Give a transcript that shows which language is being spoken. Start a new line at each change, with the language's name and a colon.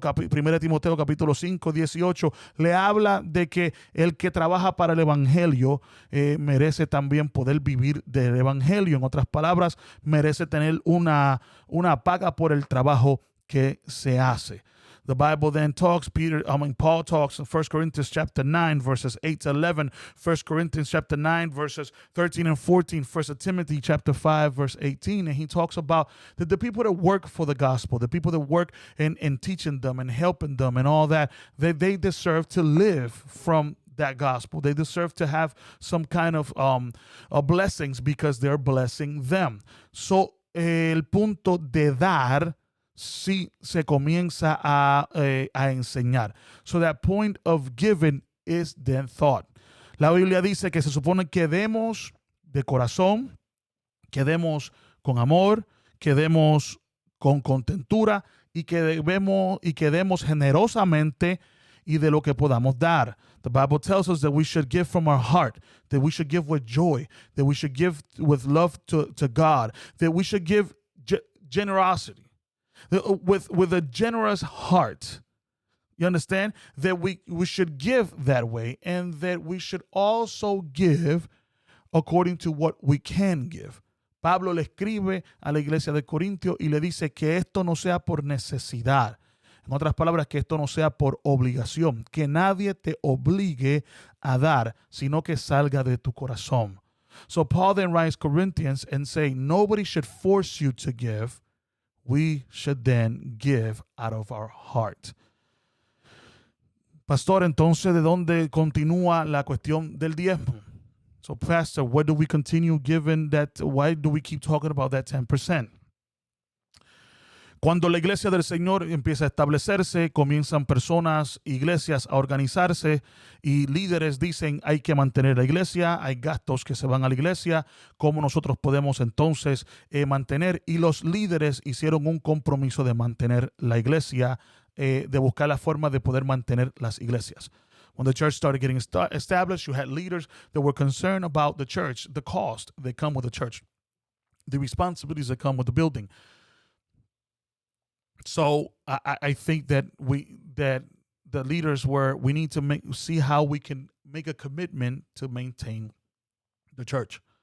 Spanish: Primera de Timoteo, capítulo 5, 18, le habla de que el que trabaja para el evangelio merece también poder vivir del evangelio. En otras palabras, merece tener una paga por el trabajo que se hace.
English: The Bible then talks, Paul talks in 1 Corinthians chapter 9, verses 8 to 11, 1 Corinthians chapter 9, verses 13 and 14, 1 Timothy chapter 5, verse 18, and he talks about the people that work for the gospel, the people that work in teaching them and helping them and all that, they deserve to live from that gospel. They deserve to have some kind of blessings because they're blessing them.
Spanish: So, el punto de dar sí se comienza a enseñar.
English: So that point of giving is then thought.
Spanish: La Biblia dice que se supone que demos de corazón, que demos con amor, que demos con contentura y que demos generosamente y de lo que podamos dar.
English: The Bible tells us that we should give from our heart, that we should give with joy, that we should give with love to God, that we should give generosity. With a generous heart. You understand? That we should give that way, and that we should also give according to what we can give.
Spanish: Pablo le escribe a la iglesia de Corintio y le dice que esto no sea por necesidad. En otras palabras, que esto no sea por obligación, que nadie te obligue a dar, sino que salga de tu corazón.
English: So Paul then writes Corinthians and say, nobody should force you to give. We should then give out of our heart.
Spanish: Pastor, entonces, ¿de dónde continúa la cuestión del diezmo?
English: So, Pastor, where do we continue giving that? Why do we keep talking about that 10%?
Spanish: Cuando la iglesia del Señor empieza a establecerse, comienzan personas, iglesias a organizarse y líderes dicen hay que mantener la iglesia, hay gastos que se van a la iglesia, ¿cómo nosotros podemos entonces mantener? Y los líderes hicieron un compromiso de mantener la iglesia, de buscar la forma de poder mantener las iglesias.
English: When the church started getting established, you had leaders that were concerned about the church, the cost that come with the church, the responsibilities that come with the building. So I think that the leaders we need to see how we can make a commitment to maintain the church.